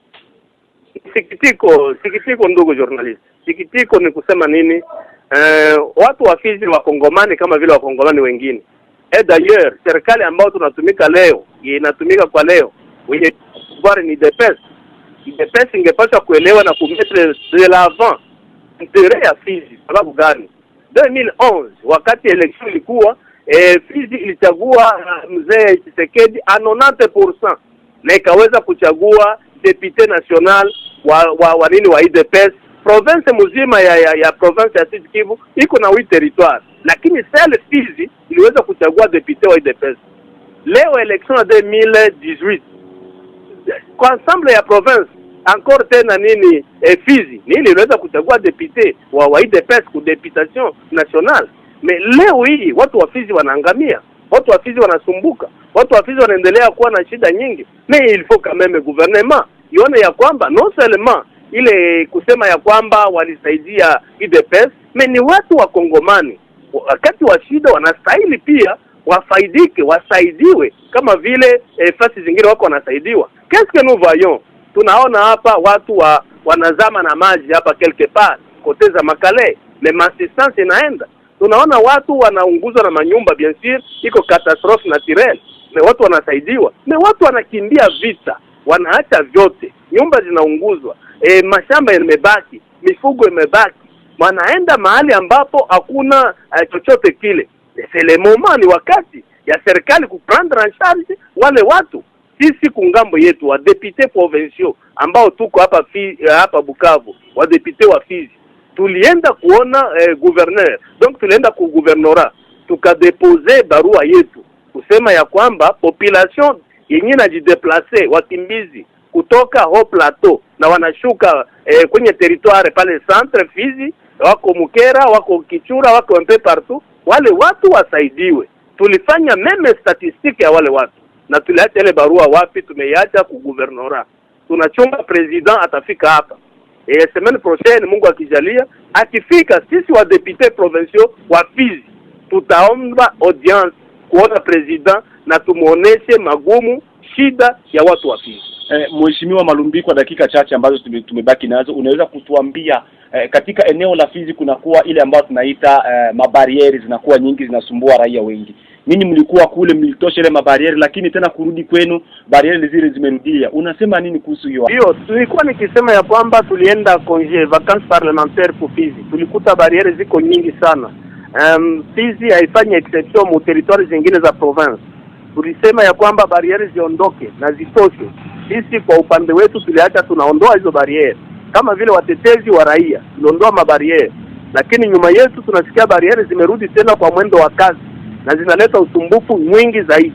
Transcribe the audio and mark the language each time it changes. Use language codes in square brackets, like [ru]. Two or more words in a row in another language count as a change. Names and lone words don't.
[sw] Sikitiko ndugu journalist. Sikitiko ni kusema nini? Watu wa Fizi wa Kongomani kama vile wa Kongomani wengine. D'ailleurs, serikali ambao tunatumika leo, inatumika kwa leo, wenye bora ni DPS. DPS ingepaswa kuelewa na kumetre [fr] de l'avant intérêt [sw] ya Fizi. Sababu gani? 2011 wakati election ilikuwa Fizi ilichagua mzee Tshisekedi a 90% na ikaweza kuchagua [fr] député national [sw] wa nini wa IDPS. Province mzima ya province ya Sud Kivu iko na 8 territoire, lakini seule Fizi iliweza kuchagua député wa IDPS. Leo election ya 2018 kwa ensemble ya [fr] province encore [sw] tena nini Fizi nini iliweza kuchagua député wa IDPS ku [fr] députation nationale. [sw] Mais leo hii watu wa Fizi wanaangamia, watu wa Fizi wanasumbuka, watu wa Fizi wanaendelea kuwa na shida nyingi. [fr] Mais il faut quand même gouvernement [sw] ione ya kwamba [fr] non seulement [sw] ile kusema ya kwamba walisaidia IDPS, mais ni watu wa Kongomani wakati wa shida wanastahili pia wafaidike, wasaidiwe kama vile fasi zingine wako wanasaidiwa. [fr] Qu'est-ce que nous voyons? [sw] Tunaona hapa watu wanazama na maji hapa [fr] quelque part [sw] koteza Makale, [fr] le assistance [sw] inaenda. Tunaona watu wanaunguzwa na manyumba, [fr] bien sûr iko catastrophe naturelle, [sw] na watu wanasaidiwa. Na watu wanakimbia vita, wanaacha vyote, nyumba zinaunguzwa, mashamba yamebaki, mifugo imebaki. Wanaenda mahali ambapo hakuna chochote kile. [fr] C'est le moment, [sw] ni wakati ya serikali kuprendre [fr] en charge [sw] wale watu. sisi kungambo yetu wa [fr] député provinciaux [sw] ambao tuko hapa Bukavu, wa député wa Fizi, tulienda kuona gouverneur. Donc tulienda ku gouvernorat tukadepose barua yetu kusema ya kwamba population yenye inajideplace wakimbizi kutoka Haut Plateau na wanashuka kwenye territoire pale centre Fizi, wako Mukera, wako Kichura, wako mpe partout, wale watu wasaidiwe. Tulifanya [fr] meme statistique [sw] ya wale watu na tuliacha ile barua wapi? Tumeiacha ku gouvernorat. Tunachunga president atafika hapa [fr] semaine prochaine, [sw] Mungu akijalia. Akifika, sisi wa [fr] député provinciaux [sw] wa Fizi tutaomba audience kuona president na tumuoneshe magumu, shida ya watu wa Fizi. Mheshimiwa Malumbi, kwa dakika chache ambazo tumebaki nazo, unaweza kutuambia katika eneo la Fizi kunakuwa ile ambayo tunaita mabarieri zinakuwa nyingi, zinasumbua raia wengi. Ninyi mlikuwa kule, mlitosha ile mabarieri, lakini tena kurudi kwenu barieri zile zimerudia. Unasema nini kuhusu hiyo? Hiyo tulikuwa nikisema ya kwamba tulienda [fr] congé vacances parlementaires pour [sw] Fizi, tulikuta barieri ziko nyingi sana. Fizi haifanye exception mu territoire zingine za province. Tulisema ya kwamba barieri ziondoke na zitoshe. Sisi kwa upande wetu tuliacha tunaondoa hizo barieri. Kama vile watetezi wa raia tuliondoa mabarieri, lakini nyuma yetu tunasikia barieri zimerudi tena kwa mwendo wa kazi na zinaleta usumbufu mwingi zaidi.